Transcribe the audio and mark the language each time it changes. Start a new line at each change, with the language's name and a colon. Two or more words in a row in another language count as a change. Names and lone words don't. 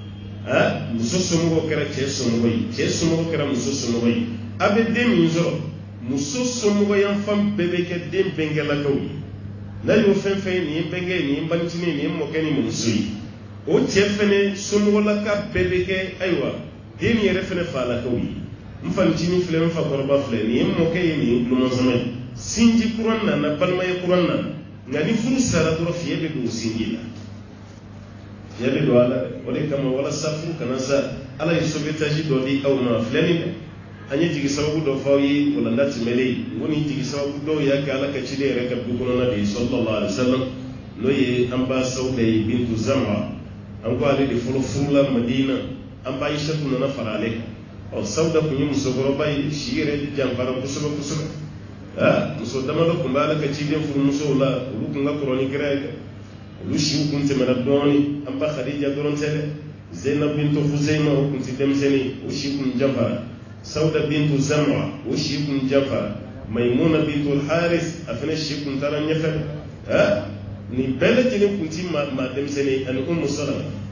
Bambara: muso somɔgɔw kɛra cɛ somɔgɔ ye cɛ somɔgɔ kɛra muso somɔgɔ ye a bɛ den min sɔrɔ muso somɔgɔ yan fan bɛɛ bɛ kɛ den bɛnkɛlakaw ye n'a y'o fɛn fɛn ye nin ye bɛnkɛ ye nin ye banicinin ye nin ye mɔkɛ ni mɔmuso ye o cɛ fɛnɛ somɔgɔlaka bɛɛ bɛ kɛ ayiwa den nin yɛrɛ fɛnɛ falakaw ye n fanicinin filɛ n fakɔrɔba filɛ nin ye mɔkɛ ye nin ye tulomazama ye sinji kuran nana balimaya kuran nana nka ni furu sara dɔrɔn fiɲɛ bɛ don sinji la fiɲɛ bɛ don ala o de kama walasa furu kana sa ala ye sauvetage dɔ di aw ma filɛ nin dɛ an ye jigi sababu dɔ fɔ aw ye walanda tɛmɛlen n ko nin jigi sababu dɔw y'a kɛ ala ka ciden yɛrɛ ka du kɔnɔna de ye
Arabic: صلى الله عليه وسلم
Bambara: n'o ye an ba Sauda ye bintu Zam'a an ko ale de fɔlɔ furula Madina an ba Aishatu nana fara ale kan Sauda kun ye musokɔrɔba ye si yɛrɛ janfara kosɛbɛ kosɛbɛ muso damadɔ tun bɛ ala ka ciden furumusow la olu kun ka kɔrɔ ni kira ye olu siw kun tɛmɛna dɔɔnin an ba Khadija dɔrɔn tɛ dɛ Zainab bintu Khuzayma o kun tɛ denmisɛnnin o si kun janfara Sauda bintu Zam'a o si kun janfara Maimuna bintu Haris a fana si kun taara ɲɛfɛ nin bɛɛ lajɛlen kun ti maa denmisɛnnin ani Ummu Salama